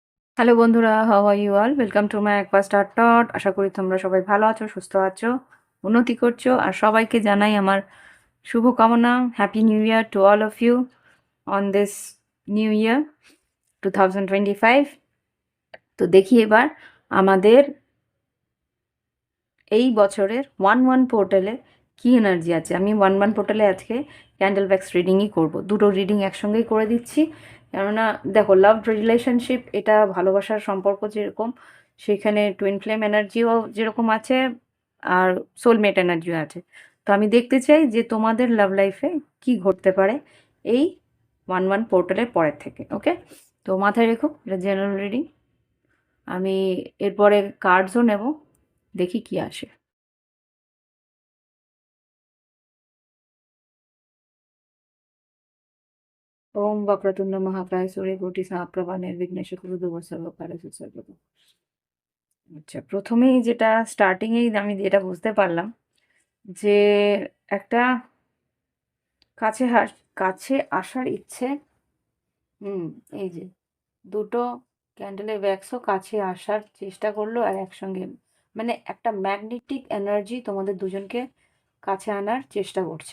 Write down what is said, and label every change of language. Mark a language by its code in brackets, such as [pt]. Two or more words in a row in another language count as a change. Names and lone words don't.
[en] hello [bn] বন্ধুরা, [en] How are you all? Welcome to my aqua star tot. [bn] আশা করি তোমরা সবাই ভালো আছো, সুস্থ আছো, উন্নতি করছো। আর সবাইকে জানাই আমার শুভকামনা। [en] Happy New Year to all of you on this New Year 2025. [bn] তো দেখি এবার আমাদের এই বছরের ওয়ান ওয়ান পোর্টালে কী এনার্জি আছে। আমি ওয়ান ওয়ান পোর্টালে আজকে [en] candle wax reading [bn] করব। দুটো রিডিং একসঙ্গেই করে দিচ্ছি, কেননা দেখো, [en] love relationship [bn] এটা ভালোবাসার সম্পর্ক যেরকম, সেখানে [en] twin flame energy [bn] যেরকম আছে, আর [en] soulmate energy [bn] আছে। তো আমি দেখতে চাই যে তোমাদের [en] love life [bn] কি ঘটতে পারে এই ওয়ান ওয়ান পোর্টালের পরের থেকে। ওকে, তো মাথায় রেখো এটা [en] general reading. [bn] আমি এরপরে কার্ডসও নেব, দেখি কি আসে। [sa] ওম वक्रतुंड महाकाय सूर्यकोटि समप्रभा निर्विघ्नेषु कुरु सर्वकार्येषु सर्वदा। [bn] আচ্ছা, প্রথমেই যেটা স্টার্টিংয়েই আমি যেটা বুঝতে পারলাম যে একটা কাছে কাছে আসার ইচ্ছে। হুম, এই যে দুটো ক্যান্ডেলের ব্যাক্সও কাছে আসার চেষ্টা করলো, আর একসঙ্গে মানে একটা [en] magnetic energy [bn] তোমাদের দুজনকে কাছে আনার চেষ্টা করছে।